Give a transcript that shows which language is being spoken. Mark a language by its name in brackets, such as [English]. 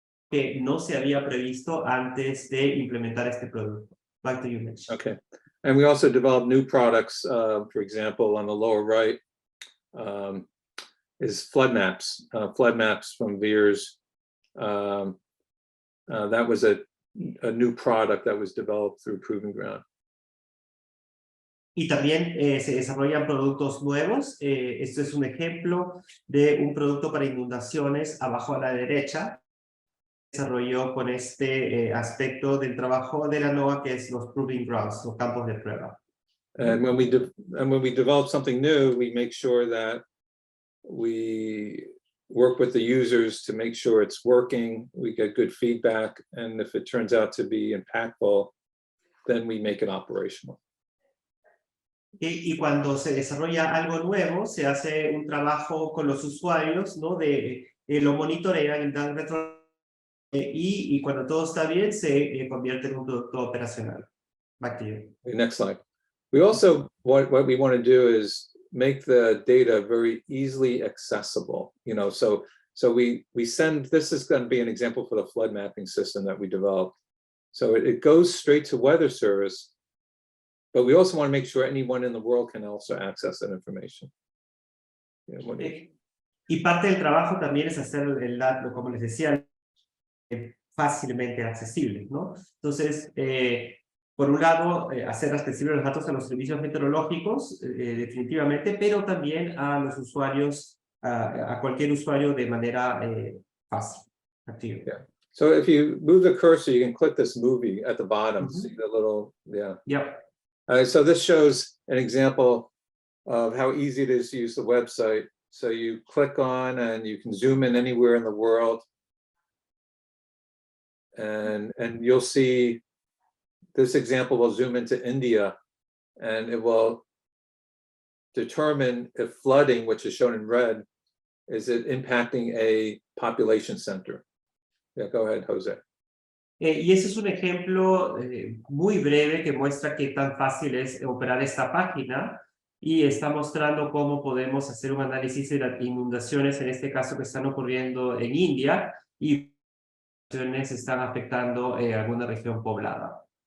[Spanish] Que no se había previsto antes de implementar este producto. [English] Back to you, Mitch. Okay. And we also developed new products. For example, on the lower right is flood maps. Flood maps from VIIRS. That was a new product that was developed through Proving Ground. [Spanish] Y también se desarrollan productos nuevos. Esto es un ejemplo de un producto para inundaciones abajo a la derecha. Desarrolló con este aspecto del trabajo de la NOAA, que es los Proving Grounds, los campos de prueba. [English] And when we develop something new, we make sure that we work with the users to make sure it's working. We get good feedback, and if it turns out to be impactful, then we make it operational. [Spanish] Y cuando se desarrolla algo nuevo, se hace un trabajo con los usuarios, ¿no? Lo monitorean, dan y cuando todo está bien, se convierte en un producto operacional. [English] Back to you. Next slide. We also, what we want to do is make the data very easily accessible. You know, so we send, this is going to be an example for the flood mapping system that we developed. So it goes straight to Weather Service, but we also want to make sure anyone in the world can also access that information. [Spanish] Y parte del trabajo también es hacer el dato, como les decía, fácilmente accesible, ¿no? Entonces, por un lado, hacer accesibles los datos a los servicios meteorológicos, definitivamente, pero también a los usuarios, a cualquier usuario de manera fácil. [English] Yeah. So if you move the cursor, you can click this movie at the bottom. See the little, yeah. Yep. So this shows an example of how easy it is to use the website. So you click on and you can zoom in anywhere in the world. And you'll see this example will zoom into India, and it will determine if flooding, which is shown in red, is it impacting a population center. Yeah, go ahead, Jose. [Spanish] Y ese es un ejemplo muy breve que muestra qué tan fácil es operar esta página, y está mostrando cómo podemos hacer un análisis de las inundaciones, en este caso que están ocurriendo en India, y están afectando alguna región poblada.